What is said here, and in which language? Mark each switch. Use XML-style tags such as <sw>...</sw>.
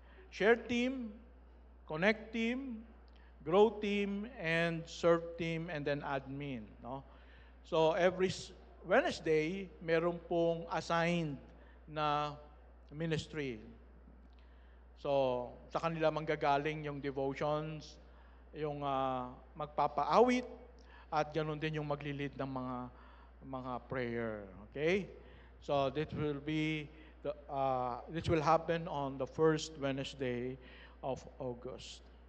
<en>Share team, connect team, grow team, and serve team, and then admin. No? So every Wednesday,</en> <tl>meron pong assigned na ministry. So sa kanila manggagaling yung devotions, yung magpapaawit, at ganoon din yung maglilid ng mga prayer.</tl> <en>Okay? So this will happen on the first Wednesday of August.</en>